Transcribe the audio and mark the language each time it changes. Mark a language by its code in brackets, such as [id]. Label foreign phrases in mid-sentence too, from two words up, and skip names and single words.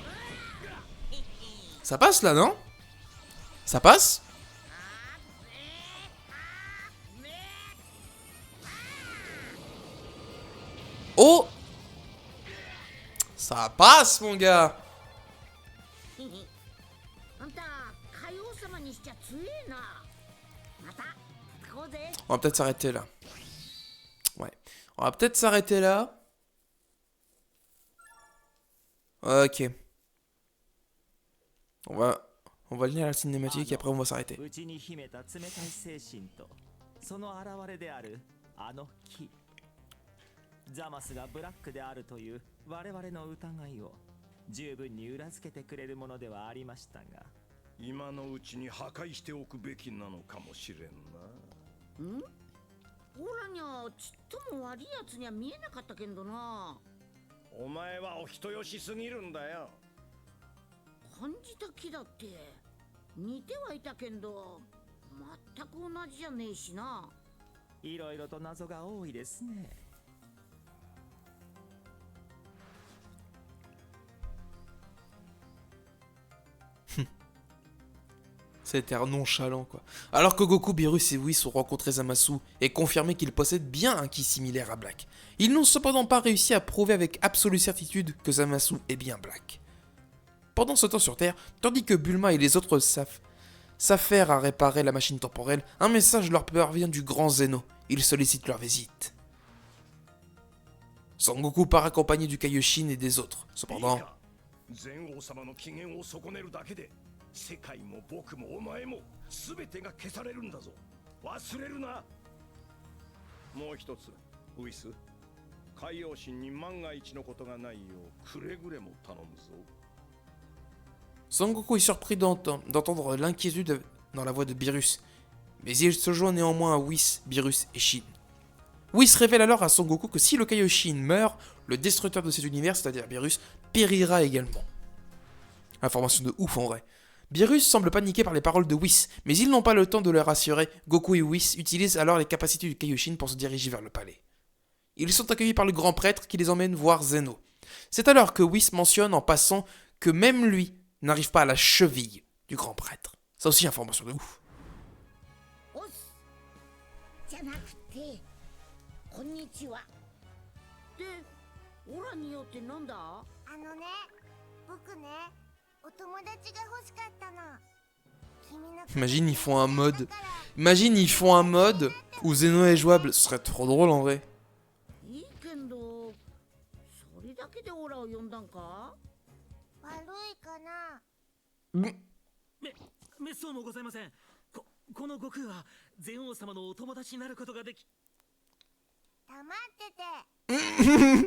[fr] Ça passe, là, non? Ça passe? Oh! Ça passe, mon gars. [ja] あんた海王様にしちゃ強えな。また使おうぜ。 [fr] On va peut-être s'arrêter là. Ouais. On va peut-être s'arrêter là. Ok. On va lire la cinématique et après on va s'arrêter. [ja] うちに秘めた冷たい精神とその現れであるあの木ザマスがブラックであるという我々の疑いを十分に裏付けてくれるものではありましたが今のうちに破壊しておくべきなのかもしれんな。ん？オラにゃちっとも悪いやつには見えなかったけんどな。お前はお人よしすぎるんだよ。感じた木だって似てはいたけんど全く同じじゃねえしな。いろいろと謎が多いですね。 [fr] C'était nonchalant quoi. Alors que Goku, Beerus et Whis ont rencontré Zamasu et confirmé qu'ils possèdent bien un ki similaire à Black. Ils n'ont cependant pas réussi à prouver avec absolue certitude que Zamasu est bien Black. Pendant ce temps sur Terre, tandis que Bulma et les autres s'affairent à réparer la machine temporelle, un message leur parvient du grand Zeno. Il sollicite leur visite. Son Goku part accompagné du Kaioshin et des autres. Cependant... [ja] 全王様の機嫌を損ねるだけで世界も僕もお前も全てが消されるんだぞ。忘れるな。もう一つウィス、海洋神に万が一のことがないようくれぐれも頼むぞ。 [fr] Son Goku est surpris d'entendre l'inquiétude dans la voix de Beerus, mais il se joint néanmoins à Whis, Beerus et Shin. Whis révèle alors à Son Goku que si le Kaioshin meurt, le destructeur de cet univers, c'est-à-dire Beerus, périra également. Information de ouf en vrai. Beerus semble paniqué par les paroles de Whis, mais ils n'ont pas le temps de le rassurer. Goku et Whis utilisent alors les capacités du Kaioshin pour se diriger vers le palais. Ils sont accueillis par le grand prêtre qui les emmène voir Zeno. C'est alors que Whis mentionne en passant que même lui n'arrive pas à la cheville du grand prêtre. Ça aussi, information de ouf. [ja] おっすじゃなくてこんにちは。でオラによってなんだ？あのね、僕ね、お友達が欲しかったの。君の [fr] Imagine, ils font un mode. Imagine, ils font un mode où Zeno est jouable. Ce serait trop drôle en vrai. [ja] いいけんどそれだけでオラを呼んだんか？悪いかな。めっそうもございません。この悟空は全王様のお友達になることができ。黙ってて。